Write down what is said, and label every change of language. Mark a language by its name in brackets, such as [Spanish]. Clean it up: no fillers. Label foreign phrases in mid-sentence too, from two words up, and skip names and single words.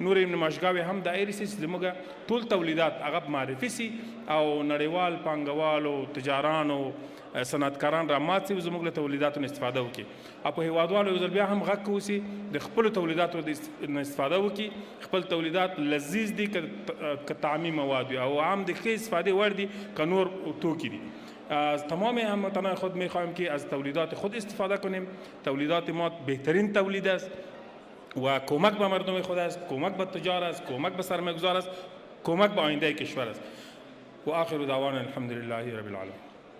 [Pashto] نورې نمایشګاوې هم دایرې سي چې زموږ ټول تولیدات هغه معرفي سي او نړیوال پانګوالو، تجارانو، صنعتکاران را مات سي او زموږ له تولیداتو نه استفاده وکړي. او په هیوادوالو یو ځل بیا هم غږ کوو چې د خپلو تولیداتو نه استفاده وکړي. خپل تولیدات لذیذ دي که طعمي مواد وي او هم د ښې استفادې وړ دي که نور توکي دي. [Persian] تمام هموطنان خود میخواهیم که از تولیدات خود استفاده کنیم. تولیدات ما بهترین تولید است و کمک به مردم خود است، کمک به تجار است، کمک به سرمایه‌گذار است، کمک به آینده کشور است. [Arabic] و آخر دعوانا الحمد لله رب العالمین.